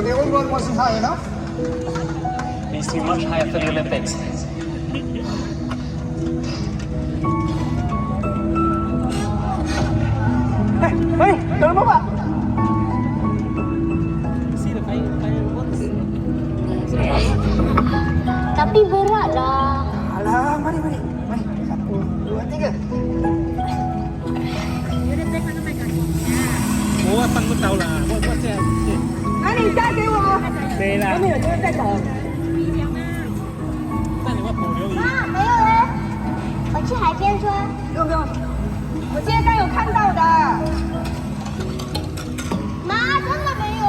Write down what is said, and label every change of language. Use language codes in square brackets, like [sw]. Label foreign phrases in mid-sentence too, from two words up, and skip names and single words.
[en] role wasn't high enough? Needs to be much higher for the Olympics. [ms] Hey, dalam apa? Tapi berat lah. Alah, mari. Satu, dua, tiga. Oh, abang pun tahu lah. Buat saya. [zh] 那你嫁给我。对啦。后面有这个在等。那你会保留妈，没有嘞。我去海边抓。不用，我今天刚有看到的。妈，真的没有。